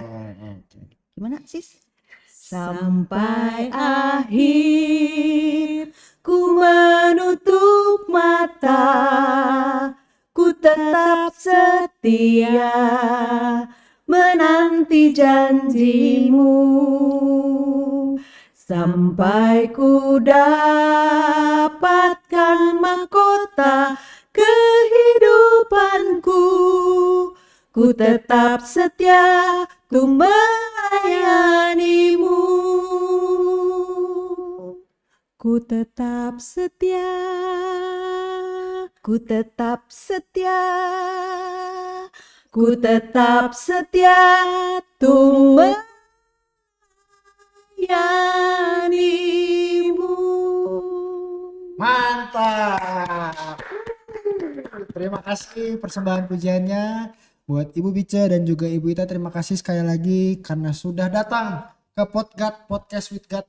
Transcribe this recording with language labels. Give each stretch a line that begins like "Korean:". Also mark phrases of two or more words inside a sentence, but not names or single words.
Indonesian: Gimana sis? Sampai akhir ku menutup mata, ku tetap setia menanti janjimu, sampai ku dapatkan mahkota kehidupanku, ku tetap setia, ku melayanimu, ku tetap setia, ku tetap setia, ku tetap setia, ku melayanimu. Mantap. Terima kasih persembahan pujiannya buat Ibu Bice dan juga Ibu Ita. Terima kasih sekali lagi karena sudah datang ke podcast with God.